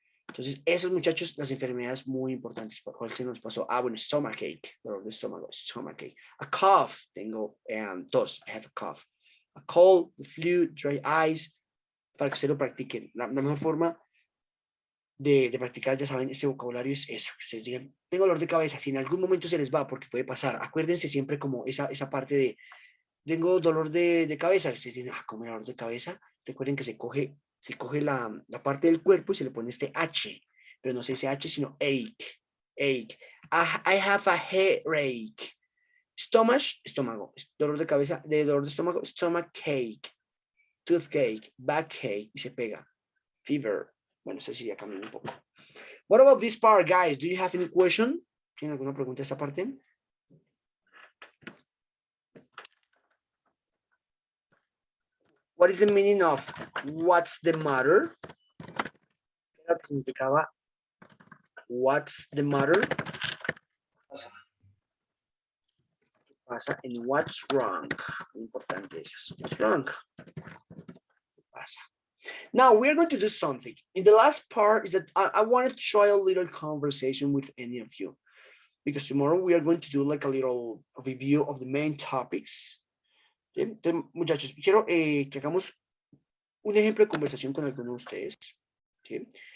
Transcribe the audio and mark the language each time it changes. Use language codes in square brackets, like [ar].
[es] Entonces, esos muchachos, las enfermedades muy importantes. ¿Por cuál se nos pasó? Bueno, stomachache, dolor de estómago, stomachache. [en] A cough, [es] tengo tos, [en] I have a cough. A cold, the flu, dry eyes, [es] para que ustedes lo practiquen. La mejor forma de practicar, ya saben, este vocabulario es eso. Ustedes digan, tengo dolor de cabeza, si en algún momento se les va, porque puede pasar, acuérdense siempre como esa parte de, tengo dolor de cabeza, ustedes dicen, ¿cómo dolor de cabeza? Recuerden que se coge la parte del cuerpo y se le pone este H, pero no se dice H, sino ache. [en] I have a headache. Stomach, estómago. [es] Dolor de cabeza, dolor de estómago, stomachache. Toothache, backache, y se pega. Fever. Bueno, eso sí ya cambió un poco. [en] What about this part, guys? Do you have any question? [es] ¿Tienen alguna pregunta de esta parte? [en] What is the meaning of what's the matter? [es] ¿Qué significaba [en] what's the matter? [es] ¿Qué pasa? [en] And what's wrong? [es] Importante eso. [en] What's wrong? [es] ¿Qué pasa? [en] Now we're going to do something. In the last part is that I want to try a little conversation with any of you, because tomorrow we are going to do like a little review of the main topics. [es] ¿Sí? Entonces, muchachos, quiero que hagamos un ejemplo de conversación con alguno de ustedes. ¿Sí?